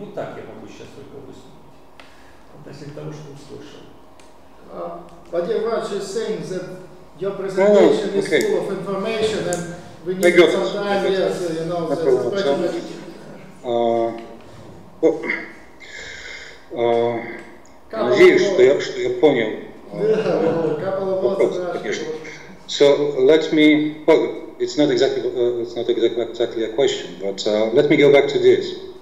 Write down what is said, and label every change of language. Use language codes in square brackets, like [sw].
[ru] Вот так я могу сейчас только выступить относительно того, что услышал. [en] But your Raj is saying that your presentation is full of information and we need some time, yes, you know, [ru] надеюсь, что я понял вопрос, конечно. [en] So let me, well, it's not exactly a question, but let me go back to this.